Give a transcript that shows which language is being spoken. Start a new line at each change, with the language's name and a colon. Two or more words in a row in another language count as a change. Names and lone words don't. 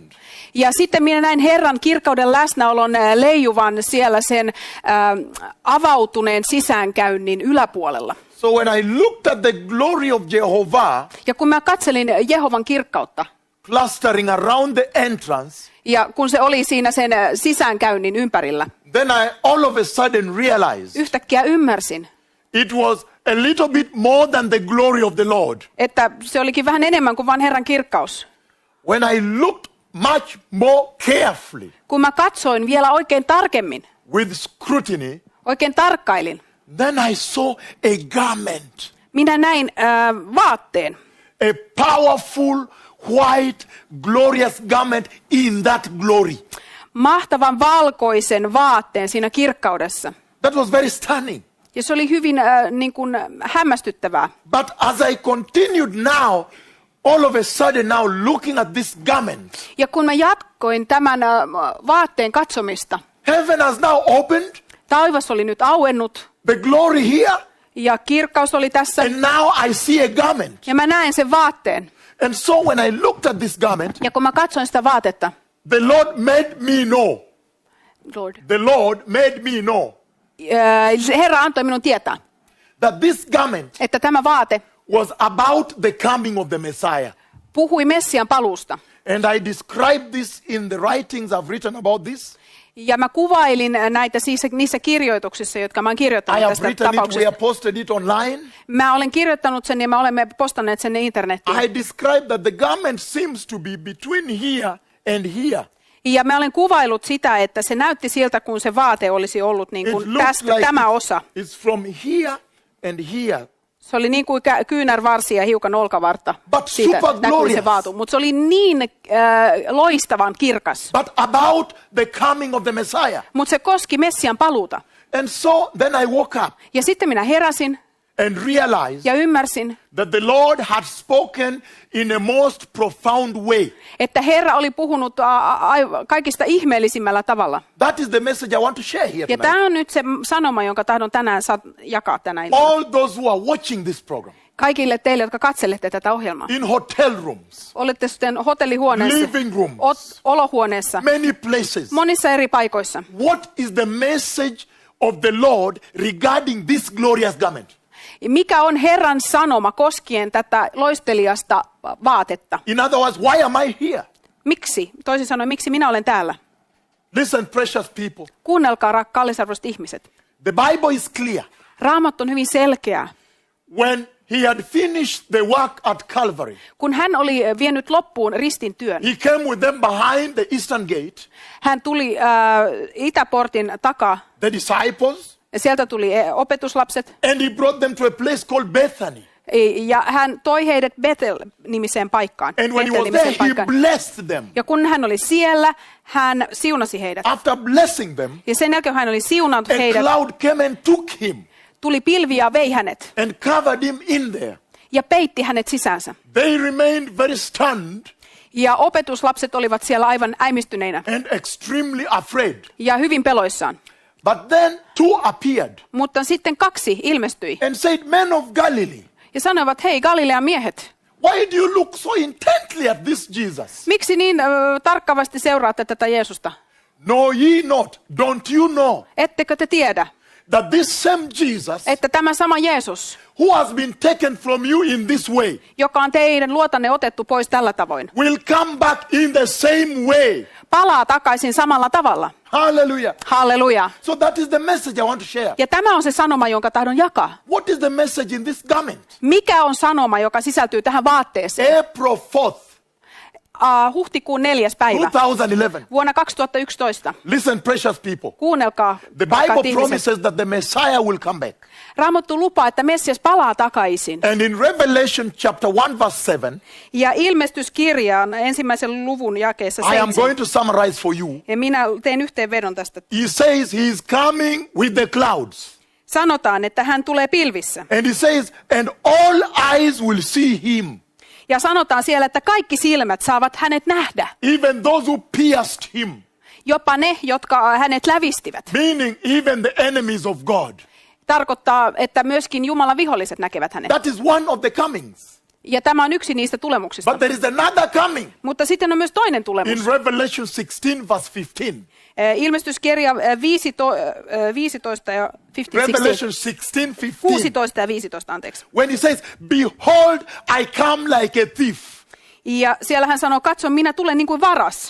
Finnish: Ja sitten minä näin Herran kirkkauden läsnäolon leijuvan siellä sen avautuneen sisäänkäynnin yläpuolella.
English: So when I looked at the glory of Jehovah
Finnish: Ja kun mä katselin Jehovan kirkkautta,
English: clustering around the entrance,
Finnish: ja kun se oli siinä sen sisäänkäynnin ympärillä,
English: then I all of a sudden realized
Finnish: yhtäkkiä ymmärsin,
English: it was a little bit more than the glory of the Lord.
Finnish: että se olikin vähän enemmän kuin vain Herran kirkkaus.
English: When I looked much more carefully
Finnish: Kun mä katsoin vielä oikein tarkemmin,
English: with scrutiny,
Finnish: oikein tarkkailin,
English: then I saw a garment,
Finnish: minä näin vaatteen,
English: a powerful, white, glorious garment in that glory.
Finnish: mahtavan valkoisen vaatteen siinä kirkkaudessa.
English: That was very stunning.
Finnish: Ja se oli hyvin niin kuin hämmästyttävää.
English: But as I continued now, all of a sudden now looking at this garment,
Finnish: Ja kun mä jatkoin tämän vaatteen katsomista,
English: heaven has now opened,
Finnish: taivas oli nyt auennut
English: the glory here,
Finnish: ja kirkkaus oli tässä.
English: and now I see a garment.
Finnish: Ja mä näen sen vaatteen.
English: And so when I looked at this garment,
Finnish: Ja kun mä katsoin sitä vaatetta,
English: the Lord made me know. The Lord made me know
Finnish: Herra antoi minun tietää,
English: that this garment
Finnish: että tämä vaate
English: was about the coming of the Messiah.
Finnish: puhui Messian paluusta.
English: And I described this in the writings I've written about this.
Finnish: Ja mä kuvailin näitä niissä kirjoituksissa, jotka mä oon
English: I
Finnish: kirjoittanut
English: have
Finnish: tästä
English: written it, we
Finnish: tapauksesta.
English: have posted it online.
Finnish: Mä olen kirjoittanut sen ja me olemme postanneet sen internettiin.
English: I described that the garment seems to be between here and here.
Finnish: Ja mä olen kuvailut sitä, että se näytti siltä, kun se vaate olisi ollut niin
English: It
Finnish: kuin
English: looks
Finnish: tästä
English: like
Finnish: tämä osa.
English: it's from here and here.
Finnish: Se oli niin kuin kyynärvarsi ja hiukan olkavartta.
English: But
Finnish: Siitä
English: super
Finnish: näkyi
English: glorious.
Finnish: se vaatu. Mutta se oli niin loistavan kirkas.
English: But about the coming of the Messiah.
Finnish: Mutta se koski Messian paluuta.
English: And so then I woke up
Finnish: Ja sitten minä heräsin
English: and realized
Finnish: ja ymmärsin,
English: that the Lord had spoken in a most profound way.
Finnish: että Herra oli puhunut kaikista ihmeellisimmällä tavalla.
English: That is the message I want to share here
Finnish: Ja
English: tonight.
Finnish: tämä on nyt se sanoma, jonka tahdon tänään jakaa tänä iltana.
English: All those who are watching this program
Finnish: Kaikille teille, jotka katselette tätä ohjelmaa.
English: in hotel rooms,
Finnish: Olette sitten hotellihuoneessa,
English: living rooms,
Finnish: olohuoneessa,
English: many places.
Finnish: monissa eri paikoissa.
English: What is the message of the Lord regarding this glorious garment?
Finnish: Mikä on Herran sanoma koskien tätä loisteliasta vaatetta?
English: In other words, why am I here?
Finnish: Miksi? Toisin sanoen, miksi minä olen täällä?
English: Listen, precious people.
Finnish: Kuunnelkaa, kallisarvoiset ihmiset.
English: The Bible is clear.
Finnish: Raamattu on hyvin selkeä.
English: When he had finished the work at Calvary,
Finnish: kun hän oli vienyt loppuun ristin työn,
English: he came with them behind the eastern gate,
Finnish: hän tuli itäportin takaa,
English: the disciples,
Finnish: ja sieltä tuli opetuslapset,
English: and he brought them to a place called Bethany.
Finnish: ja hän toi heidät Bethel-nimiseen paikkaan.
English: And when he was there, he blessed them.
Finnish: Ja kun hän oli siellä, hän siunasi heidät.
English: After blessing them,
Finnish: Ja sen jälkeen hän oli siunannut
English: a
Finnish: heidät,
English: cloud came and took him
Finnish: tuli pilvi ja vei hänet
English: and covered him in there.
Finnish: ja peitti hänet sisäänsä.
English: They remained very stunned
Finnish: Ja opetuslapset olivat siellä aivan äimistyneinä
English: and extremely afraid.
Finnish: ja hyvin peloissaan.
English: But then two appeared
Finnish: Mutta sitten kaksi ilmestyi
English: and said, Men of Galilee,
Finnish: ja sanoivat, hei Galilean miehet,
English: why do you look so intently at this Jesus?
Finnish: miksi niin tarkkavasti seuraatte tätä Jeesusta?
English: Know ye not, don't you know,
Finnish: Ettekö te tiedä,
English: that this same Jesus,
Finnish: että tämä sama Jeesus,
English: who has been taken from you in this way,
Finnish: joka on teidän luotanne otettu pois tällä tavoin,
English: will come back in the same way?
Finnish: palaa takaisin samalla tavalla.
English: Hallelujah.
Finnish: Halleluja.
English: So that is the message I want to share.
Finnish: Ja tämä on se sanoma, jonka tahdon jakaa.
English: What is the message in this garment?
Finnish: Mikä on sanoma, joka sisältyy tähän vaatteeseen?
English: April 4th,
Finnish: Huhtikuun 4. päivä
English: 2011.
Finnish: vuonna 2011.
English: Listen, precious people.
Finnish: Kuunnelkaa,
English: The
Finnish: rakkaat
English: Bible
Finnish: ihmiset.
English: promises that the Messiah will come back.
Finnish: Raamattu lupaa, että Messias palaa takaisin.
English: And in Revelation chapter 1 verse 7,
Finnish: Ja ilmestyskirjaan ensimmäisen luvun jakeessa
English: I am
Finnish: 7.
English: going to summarize for you.
Finnish: Ja minä teen yhteenvedon tästä.
English: He says he is coming with the clouds.
Finnish: Sanotaan, että hän tulee pilvissä.
English: And he says, and all eyes will see him,
Finnish: Ja sanotaan siellä, että kaikki silmät saavat hänet nähdä.
English: even those who pierced him,
Finnish: Jopa ne, jotka hänet lävistivät.
English: meaning even the enemies of God.
Finnish: Tarkoittaa, että myöskin Jumalan viholliset näkevät hänet.
English: That is one of the comings.
Finnish: Ja tämä on yksi niistä tulemuksista.
English: But there is another coming
Finnish: Mutta sitten on myös toinen tulemus.
English: in Revelation 16 verse 15.
Finnish: Ilmestyskirja 15 ja 15,
English: Revelation 16, 15.
Finnish: 16 ja 15, anteeksi.
English: When he says, behold, I come like a thief,
Finnish: Ja siellä hän sanoo, katso, minä tulen niin kuin varas.